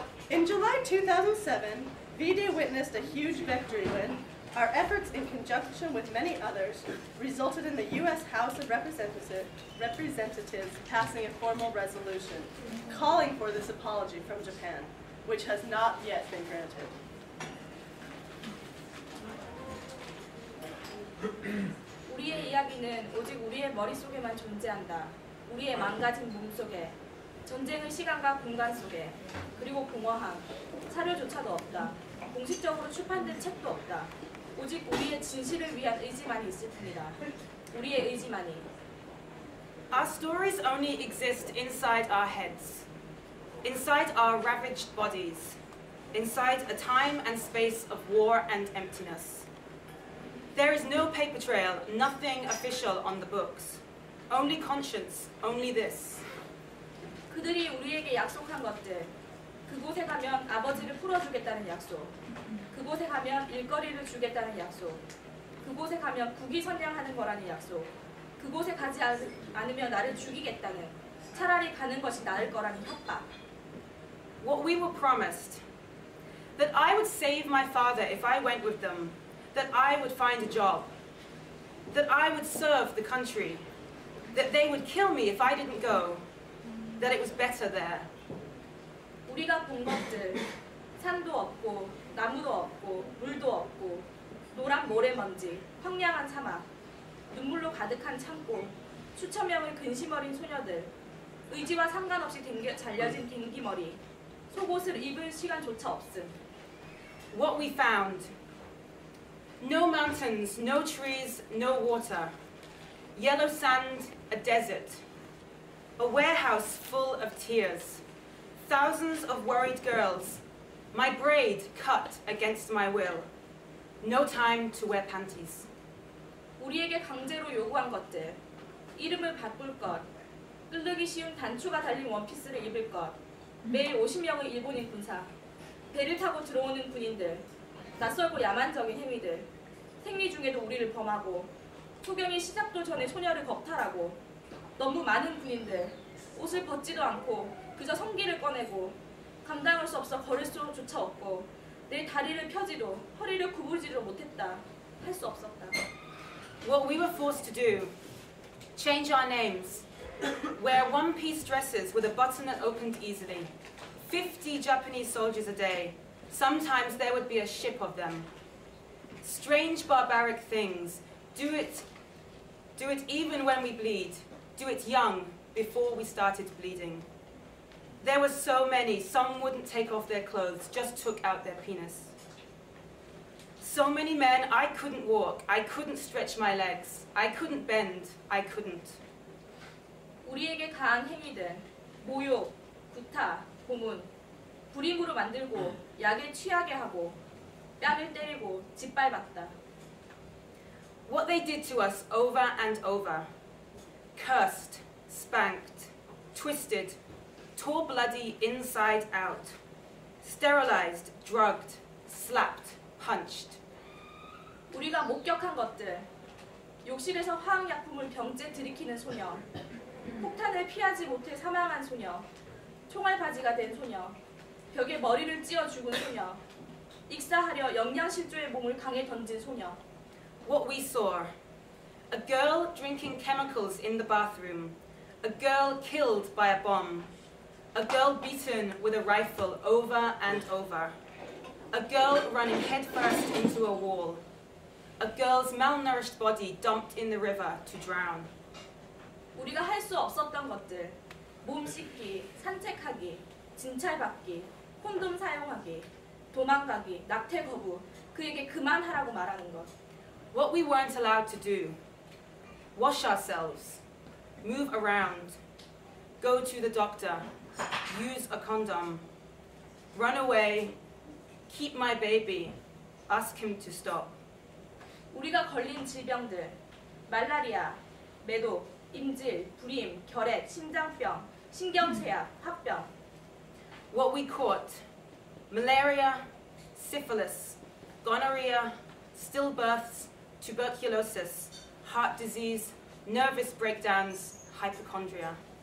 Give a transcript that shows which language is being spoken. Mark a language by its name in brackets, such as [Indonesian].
[English] In July 2007, V-Day witnessed a huge victory when our efforts, in conjunction with many others, resulted in the U.S. House of Representatives passing a formal resolution calling for this apology from Japan, which has not yet been granted. [Korean] 우리의 이야기는 오직 우리의 머릿속에만 존재한다. 우리의 망가진 몸속에, 전쟁의 시간과 공간 속에, 그리고 공허함, 사료조차도 없다. 공식적으로 출판된 책도 없다. 오직 우리의 진실을 위한 의지만이 있을 뿐이다. 우리의 의지만이. [English] Our stories only exist inside our heads, inside our ravaged bodies, inside a time and space of war and emptiness. There is no paper trail, nothing official on the books. Only conscience, only this. [Korean] 그들이 우리에게 약속한 것들. 그곳에 가면 아버지를 풀어주겠다는 약속. 그곳에 가면 일거리를 주겠다는 약속. 그곳에 가면 국위 선양하는 거라는 약속. 그곳에 가지 않으면 나를 죽이겠다는, 차라리 가는 것이 나을 거라는 협박. [English] What we were promised, that I would save my father if I went with them, that I would find a job, that I would serve the country, that they would kill me if I didn't go, that it was better there. [Korean] 우리가 본 것들, 산도 없고, 나무도 없고, 물도 없고, 노란 모래먼지, 황량한 사막, 눈물로 가득한 창고, 수천 명의 근심 어린 소녀들, 의지와 상관없이 잘려진 댕기머리, 속옷을 입을 시간조차 없음. [English] What we found, no mountains, no trees, no water, yellow sand, a desert, a warehouse full of tears, thousands of worried girls, my braid cut against my will, no time to wear panties. [Korean] 우리에게 강제로 요구한 것들, 이름을 바꿀 것, 끓기 쉬운 단추가 달린 원피스를 입을 것, 매일 50명의 일본인 군사, 배를 타고 들어오는 군인들, 낯설고 야만적인 행위들, 생리 중에도 우리를 범하고, 소경이 시작도 전에 소녀를 겁탈하고, 너무 많은 군인들, 옷을 벗지도 않고 그저 성기를 꺼내고, 감당할 수 없어 걸을 수조차 없고, 내 다리를 펴지도 허리를 구부리지도 못했다. 할 수 없었다. [English] What we were forced to do, change our names, Wear one-piece dresses with a button that opened easily. 50 Japanese soldiers a day. Sometimes there would be a ship of them. Strange, barbaric things. Do it even when we bleed. Do it young, before we started bleeding. There were so many. Some wouldn't take off their clothes, just took out their penis. So many men, I couldn't walk. I couldn't stretch my legs. I couldn't bend. I couldn't. [Korean] 우리에게 가한 행위들, 모욕, 구타, 고문, 불임으로 만들고 약에 취하게 하고 뺨을 때리고 짓밟았다. [English] What they did to us over and over. Cursed, spanked, twisted, tore bloody inside out. Sterilized, drugged, slapped, punched. [Korean] 우리가 목격한 것들, 욕실에서 화학약품을 병째 들이키는 소녀, 폭탄을 피하지 못해 사망한 소녀, 총알바지가 된 소녀, 벽에 머리를 찧어 죽은 소녀, 익사하려 영양실조의 몸을 강에 던진 소녀. [English] What we saw. A girl drinking chemicals in the bathroom. A girl killed by a bomb. A girl beaten with a rifle over and over. A girl running headfirst into a wall. A girl's malnourished body dumped in the river to drown. [Korean] 우리가 할 수 없었던 것들, 몸 씻기, 산책하기, 진찰받기, 콘돔 사용하기, 도망가기, 낙태 거부, 그에게 그만하라고 말하는 것. [English] What we weren't allowed to do. Wash ourselves, move around, go to the doctor, use a condom, run away, keep my baby, ask him to stop. [Korean] 우리가 걸린 질병들, 말라리아, 매독, 임질, 불임, 결핵, 심장병, 신경쇠약, 합병. [English] What we caught. Malaria, syphilis, gonorrhea, stillbirths, tuberculosis, heart disease, nervous breakdowns, hypochondria.